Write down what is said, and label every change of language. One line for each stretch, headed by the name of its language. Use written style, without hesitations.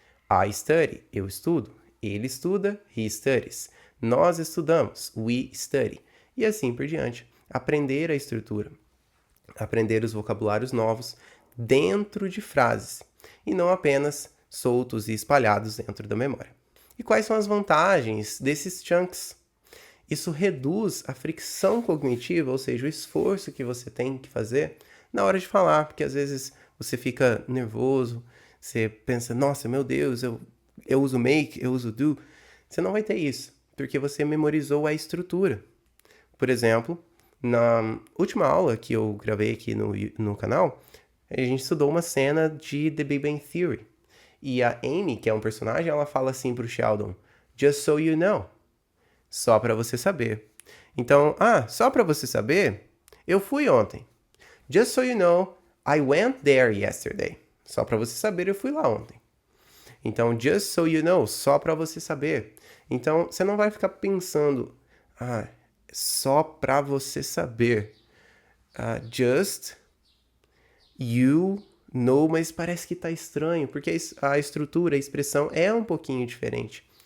English: I study,
Portuguese: eu estudo. Ele estuda,
English: he studies.
Portuguese: Nós estudamos,
English: we study.
Portuguese: E assim por diante. Aprender a estrutura. Aprender os vocabulários novos dentro de frases. E não apenas soltos e espalhados dentro da memória. E quais são as vantagens desses chunks? Isso reduz a fricção cognitiva, ou seja, o esforço que você tem que fazer na hora de falar, porque às vezes você fica nervoso, você pensa, nossa, meu Deus, eu uso make, eu uso do. Você não vai ter isso, porque você memorizou a estrutura. Por exemplo, na última aula que eu gravei aqui no canal, a gente estudou uma cena de The Big Bang Theory. E a Amy, que é um personagem, ela fala assim pro Sheldon,
English: just so you know,
Portuguese: só para você saber. Então, só para você saber, eu fui ontem.
English: Just so you know, I went there yesterday.
Portuguese: Só para você saber, eu fui lá ontem. Então,
English: just so you know,
Portuguese: só para você saber. Então, você não vai ficar pensando, só para você saber.
English: Just you know,
Portuguese: mas parece que tá estranho, porque a estrutura, a expressão é um pouquinho diferente.